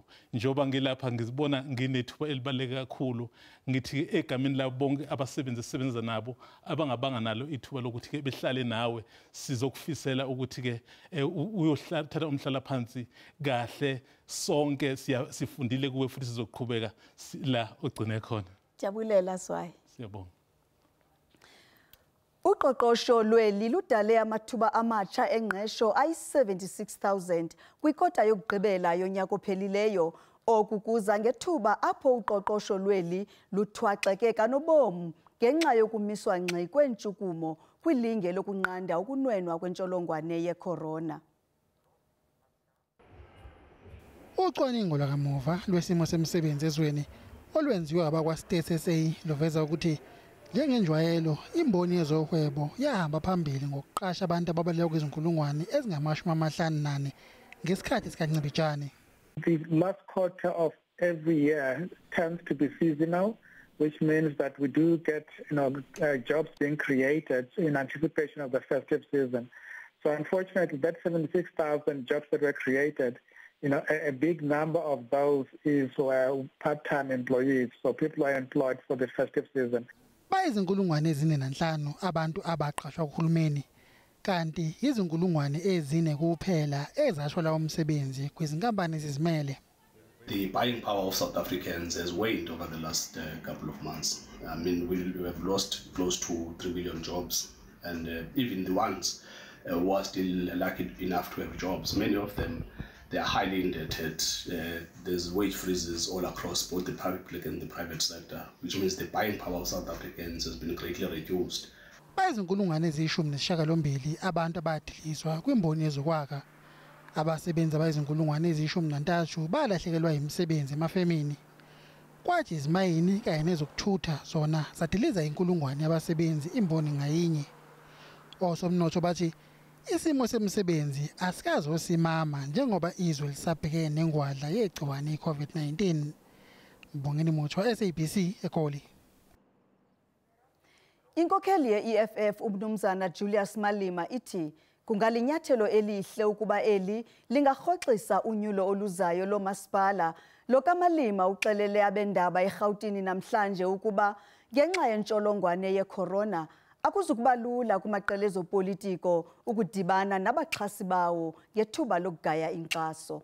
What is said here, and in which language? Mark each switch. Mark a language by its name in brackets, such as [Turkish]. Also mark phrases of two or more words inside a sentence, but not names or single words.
[Zulu] Njoba ngilapha ngizibona nginethuba elibaleke kakhulu, ngithi egameni labo bonke abasebenzi esebenza nabo abangabanga nalo ithuba lokuthi ke behlale nawe, sizokufisela ukuthi ke uyothatha umhlala phansi kahle, sonke sifundile kuwe futhi sizoqhubeka la ogcine khona. Jabulela Swayi. Siyabonga. [Xhosa] Uqoqosho lweli ludale amathuba amatsha engqesho ayi-76,000 kwikota yokugqibela yonyaka ophelileyo. Oku kuza ngethuba apho uqoqosho lweli luthwaxeke kanobom ngenxa yokumiswa ngxi kwentshukumo kwilinge lokunqanda ukunwenwa kwentsholongwane ye-corona. [Zulu] Ucwaningo lwakamuva lwesimo semsebenzi ezweni olwenziwa abakwa-State SA luveza ukuthi njengenjwayelo imboni yezohwebo yahamba phambili ngokuqasha abantu ababalelwa kwizinkulungwane ezingama-54 ngesikhathi sikancibijane. [English] The last quarter of every year tends to be seasonal, which means that we do get jobs being created in anticipation of the festive season. So unfortunately, that 76,000 jobs that were created, a big number of those were part-time employees, so people are employed for the festive season. [Zulu] Bayizinkulungwane ezine nanhlanu abantu abaqashwa kuhulumeni, kanti izinkulungwane ezine kuphela ezashwa lawo msebenzi kwizinkampani ezizimele. [English] The buying power of South Africans has waned over the last couple of months. I mean, we have lost close to 3 million jobs, and even the ones who are still lucky enough to have jobs, many of them, they are highly indebted. There's wage freezes all across both the public and the private sector, which means the buying power of South Africans has been greatly reduced. [Zulu] Bayizinkulungwane eziyishumi abantu abadiliswa kwimboni yezokwakha. Abasebenzi abayizinkulungwane eziyishumi balahlekelwa imisebenzi emafemini. Kwathi izimayini kanye nezokuthutha zona zadiliza inkulungwane yabasebenzi imboni ngayinye. Osomnotho bathi isimo semsebenzi asikaze osimama njengoba izwe lisabhekene nengwadla yegciwane i-COVID-19. Mbongeni Muthwa, SABC, eGoli. [Xhosa] Inkokheli ye-EFF uMnumzana Julius Malema ithi kungalinyathelo elihle ukuba eli lingarhoxisa unyulo oluzayo lomasipala Lo kaMalima uxelele abendaba eRhawutini namhlanje ukuba ngenxa yentsholongwane ye-corona akuzukuba lula kumaqela ezopolitiko ukudibana nabaxhasi bawo ngethuba lokugaya inkxaso.